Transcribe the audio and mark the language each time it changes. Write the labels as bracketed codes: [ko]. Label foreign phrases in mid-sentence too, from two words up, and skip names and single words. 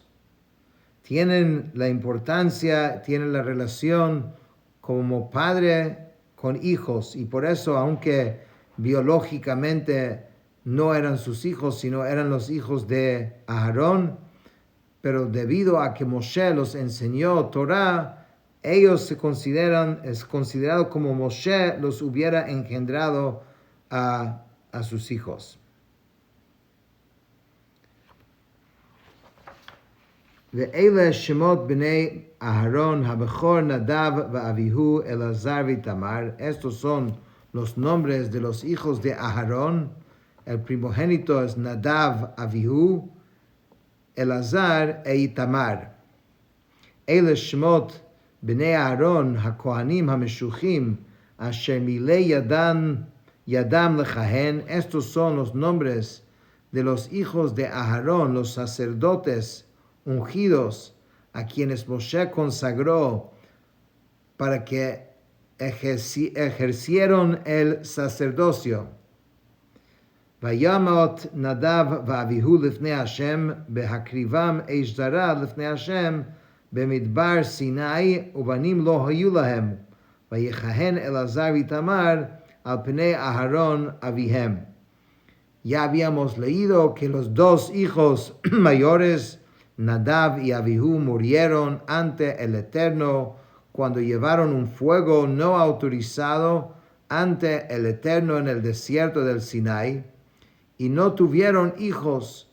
[es] Tienen la importancia, tienen la relación como padre con hijos, y por eso, aunque biológicamente no eran sus hijos, sino eran los hijos de Aarón, pero debido a que Moshe los enseñó Torah, ellos es considerado como Moshe los hubiera engendrado a sus hijos. [he] ואלה שמות בני אהרן הבכור נדב ואביהוא אלעזר ואיתמר. [es] Estos son los nombres de los hijos de Aharón. El primogénito es Nadav, Avihu, Elazar e Itamar. [he] אלה שמות בני אהרן הכהנים המשחים אשר מלא ידם לכהן. [es] Estos son los nombres de los hijos de Aharón, los sacerdotes ungidos, a quienes Moshe consagró para que ejercieron el sacerdocio. [he] וימות נדב ואביהו לפני השם, בהקריבם אש זרה לפני השם, במדבר סיני, ובנים לא היו להם. ויכהן אלעזר ואיתמר על פני אהרן אביהם. [es] Ya habíamos leído que los dos hijos mayores, Nadab y Abihu, murieron ante el Eterno cuando llevaron un fuego no autorizado ante el Eterno en el desierto del Sinai, y no tuvieron hijos.